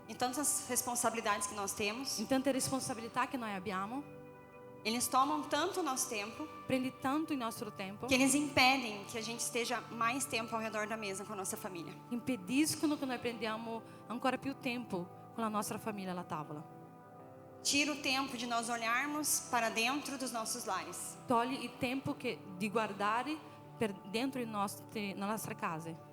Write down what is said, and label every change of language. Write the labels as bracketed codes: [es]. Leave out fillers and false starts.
[pt] em tantas responsabilidades que nós temos, [it] in tante responsabilità che noi abbiamo, [pt] eles tomam tanto o nosso tempo [it] prendi tanto il nostro tempo, [pt] que eles impedem que a gente esteja mais tempo ao redor da mesa com a nossa família. [it] impediscono che noi prendiamo ancora più tempo con la nostra famiglia alla tavola. [pt] Tira o tempo de nós olharmos para dentro dos nossos lares. [it] Togli il tempo di guardare per dentro le nostre case